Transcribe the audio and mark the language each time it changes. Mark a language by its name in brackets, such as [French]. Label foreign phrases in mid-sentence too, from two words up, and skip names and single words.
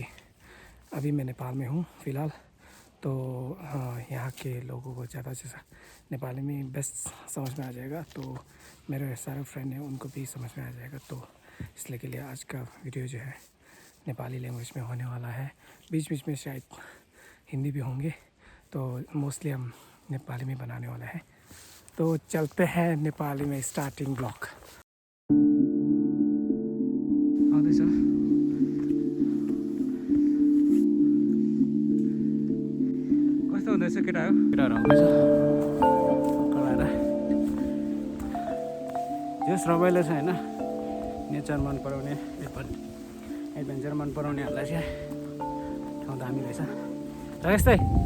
[Hindi] अभी मैं नेपाल में हूँ फ़िलहाल तो यहाँ के लोगों को ज़्यादा से ज़्यादा नेपाली में बेस्ट समझ में आ जाएगा तो मेरे सारे फ्रेंड हैं उनको भी समझ में आ जाएगा तो इसलिए के लिए आज का वीडियो जो है नेपाली लैंग्वेज में होने वाला है बीच बीच में शायद हिंदी भी होंगे तो मोस्टली हम नेपाली में बनाने वाला है तो चलते हैं नेपाली में [English] starting vlog [Nepali] आउँदैछ कस्तो हुँदैछ केटाहरू आउँदैछ कलाएर जस रमाइलो छ होइन नेचर मन पराउने एडभेन्चर मन पराउनेहरूलाई चाहिँ ठाउँ दामी रहेछ राकेश दाइ